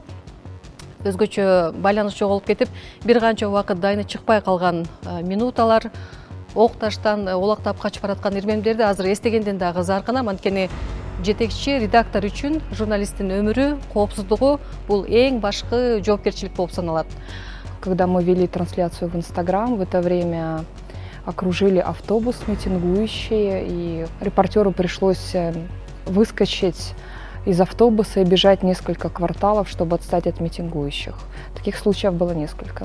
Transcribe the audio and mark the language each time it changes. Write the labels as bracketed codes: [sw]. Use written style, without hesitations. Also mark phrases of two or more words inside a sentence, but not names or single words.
[ky] Өзгөчө байланыш жоголуп кетип, бир канча убакыт дайыны чыкпай калган минуталар, ок таштан олактап качып бараткан ирмемдерди азыр эстегенден дагы заркынам. Анткени жетекчи редактор үчүн журналисттин өмүрү, коопсуздугу бул эң башкы жоопкерчилик болуп саналат. [ru] Когда мы вели трансляцию в Инстаграм, в это время окружили автобус митингующие, и репортеру пришлось выскочить из автобуса и бежать несколько кварталов, чтобы отстать от митингующих. Таких случаев было несколько.